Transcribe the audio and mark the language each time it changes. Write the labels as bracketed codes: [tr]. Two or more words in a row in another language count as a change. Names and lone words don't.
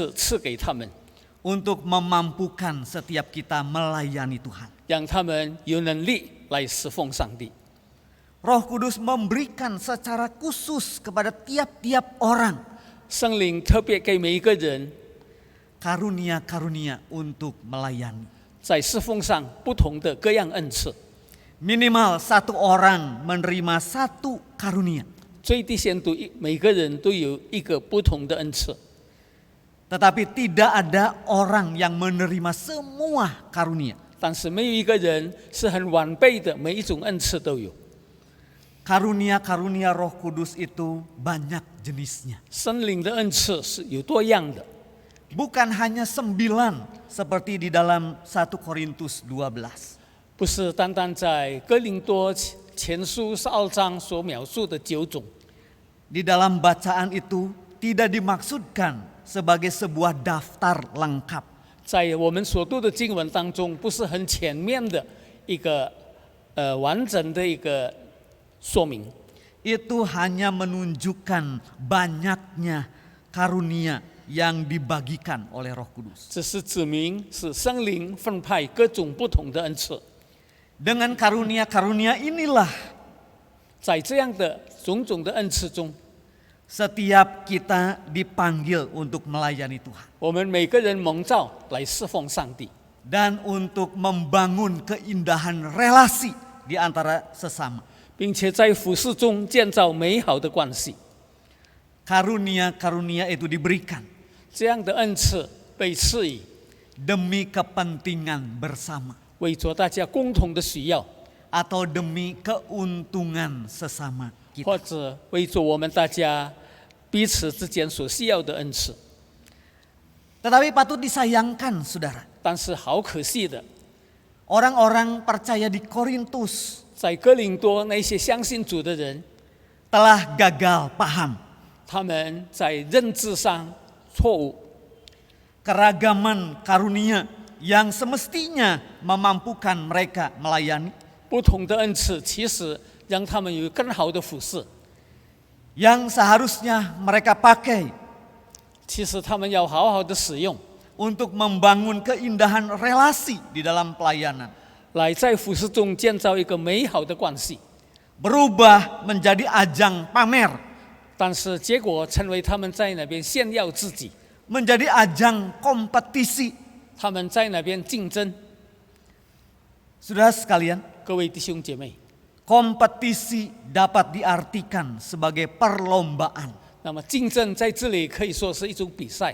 [zh] 因为每个人有圣灵的恩赐赐给他们， [id] untuk memampukan setiap kita melayani Tuhan. [zh] 让他们有能力来侍奉上帝。 [id] Roh Kudus memberikan secara khusus kepada tiap-tiap orang [zh] 圣灵特别给每一个人 [id] karunia-karunia untuk melayani. [zh] 在侍奉上不同的各样恩赐， [id] Minimal satu orang menerima satu karunia. [zh] 最低限度每个人都有一个不同的恩赐。 [id] Tetapi tidak ada orang yang menerima semua karunia. [zh] 但是没有一个人是很完备的，每一种恩赐都有。 [id] Karunia-karunia Roh Kudus itu banyak jenisnya. [zh] 圣灵的恩赐是有多样的， [id] Bukan hanya 9 seperti di dalam 1 Korintus 12. [zh] 不是单单在哥林多前书12章所描述的9种。 [id] Di dalam bacaan itu tidak dimaksudkan sebagai sebuah daftar lengkap. [zh] 在我们所读的经文当中，不是很全面的一个完整的一个说明。 [id] Itu hanya menunjukkan banyaknya karunia yang dibagikan oleh Roh Kudus. [zh] 只是指明是圣灵分派各种不同的恩赐， [id] Dengan karunia-karunia inilah [zh] 在这样的种种的恩赐中， [id] setiap kita dipanggil untuk melayani Tuhan [zh] 我们每个人蒙召来侍奉上帝， [id] dan untuk membangun keindahan relasi di antara sesama. [zh] 并且在服事中建造美好的关系。 [id] Karunia-karunia itu diberikan [zh] 这样的恩赐被赐予， [id] demi kepentingan bersama [zh] 为着大家共同的需要， [id] atau demi keuntungan sesama [zh] 或 [id] kita. [zh] 者为着我们大家彼此之间所需要的恩赐。 [id] Tetapi patut disayangkan, saudara, [zh] 但是好可惜的， [id] orang-orang percaya di Korintus [zh] 在哥林多那些相信主的人， [id] telah gagal paham [zh] 他们在认知上错误， [id] keragaman karunia yang semestinya memampukan mereka melayani, [zh] 不同的恩赐其实让他们有更好的服侍， [id] yang seharusnya mereka pakai [zh] 其实他们要好好的使用， [id] untuk membangun keindahan relasi di dalam pelayanan, [zh] 来在服侍中建造一个美好的关系。 [id] berubah menjadi ajang pamer, [zh] 但是结果成为他们在那边炫耀自己， [id] menjadi ajang kompetisi. [zh] 他们在那边竞争。 [id] Saudara sekalian, [zh] 各位弟兄姐妹， [id] kompetisi dapat diartikan sebagai perlombaan. [zh] 那么竞争在这里可以说是一种比赛。